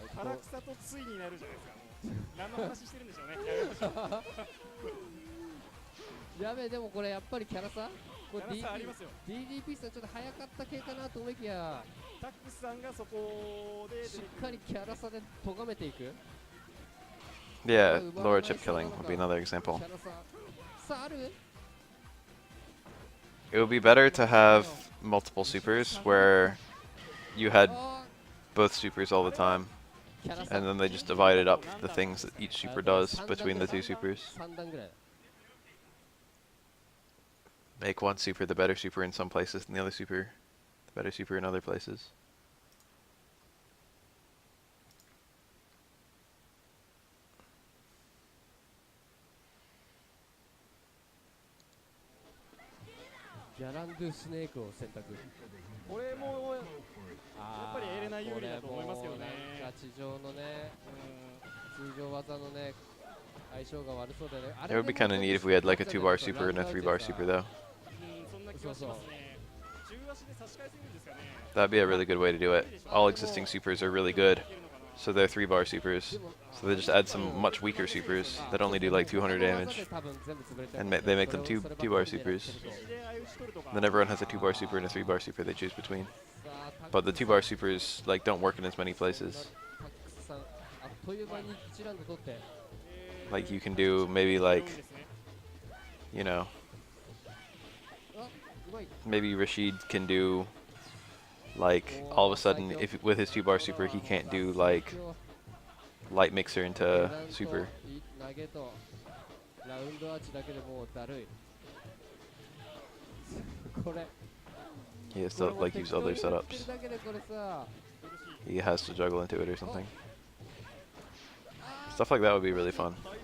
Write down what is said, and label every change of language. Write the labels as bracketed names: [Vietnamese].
[Japanese] 唐草とついになるじゃないですか。もう何の話してるんでしょうね。やべえ、でもこれやっぱりキャラさ、これキャラ差ありますよ。 DDP さんちょっと早かった系かなと思いきや、タックスさんがそこでしっかりキャラ差で咎めていく。 [English] Yeah, lower chip killing would be another example. [Japanese] キャラ差さある。 [English] It would be better to have multiple supers where you had あ both supers all the time, [Japanese] ーキャラ差 [English] and then they just divided up the things that each super does between the two supers. [Japanese] 3段ぐらい。 [English] Make one super the better super in some places and the other super the better super in other places. [Japanese] ギャランドゥスネークを選択。これもやっぱりエレナ有利だと思いますけどね。これもなんか地上のね、通常技のね、相性が悪そうでね。 [English] It would be kind of neat if we had like a 2-bar super and a 3-bar super though. [Japanese] そんな気がしますね。中足で差し返せるんですかね。 [English] That'd be a really good way to do it. All existing supers are really good, so they're 3-bar supers. So they just add some much weaker supers that only do like 200 damage, and they make them 2-bar supers. Then everyone has a 2-bar super and a 3-bar super they choose between. But the 2-bar supers like don't work in as many places. [Japanese] あっという間に1ラウンド取って。 [English] Like you can do maybe like, you know, [Japanese] あ、うまい。 [English] maybe Rashid can do like all of a sudden if with his 2-bar super he can't do like light mixer into super. [Japanese] 投げとラウンドアーチだけでもうだるい。これ [English] He has to like use other setups. [Japanese] だけでこれさ、 [English] He has to juggle into it or something. Stuff like that would be really fun.